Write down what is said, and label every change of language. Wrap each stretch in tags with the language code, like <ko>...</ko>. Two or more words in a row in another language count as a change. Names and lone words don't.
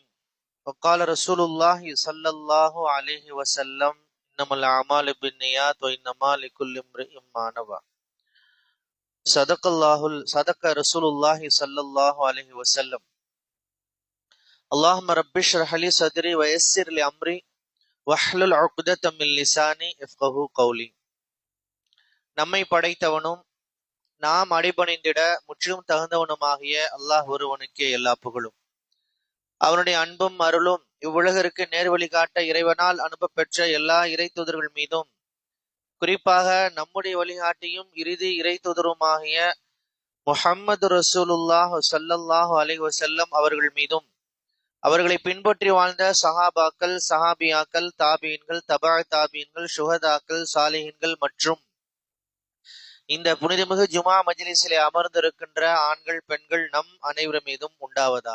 <ar>وقال رسول الله صلى الله عليه وسلم: إنما الأعمال بالنيات وإنما لكل امرئ ما نوى. صدق رسول الله صلى الله عليه وسلم. اللهم رب اشرح لي صدري ويسر لي أمري واحلل عقدة من لساني يفقهوا قولي.</ar> <ta>நம்மை படைத்தவனும் நாம் அடிபணிந்திட முற்றிலும் தகுந்தவனுமாகிய அல்லாஹ் ஒருவனுக்கே எல்லா புகழும். அவனுடைய அன்பும் அருளும் இவ்வுலகிற்கு நேர்வழி காட்ட இறைவனால் அனுப்ப பெற்ற எல்லா இறை தூதர்கள் மீதும், குறிப்பாக நம்முடைய வழிகாட்டியும் இறுதி இறை தூதருமாகிய முஹம்மது ரசூலுல்லாஹ்</ta> <ar>صلى الله عليه وسلم</ar> <ta>அவர்கள் மீதும், அவர்களை பின்பற்றி வாழ்ந்த சஹாபாக்கள், சஹாபியாக்கள், தாபீன்கள், தபா தாபீன்கள், சுஹதாக்கள், சாலிஹீன்கள் மற்றும் இந்த புனிதமிகு ஜுமா மஜ்லிஸிலே அமர்ந்திருக்கின்ற ஆண்கள், பெண்கள் நம் அனைவர் மீதும் உண்டாவதாக.</ta>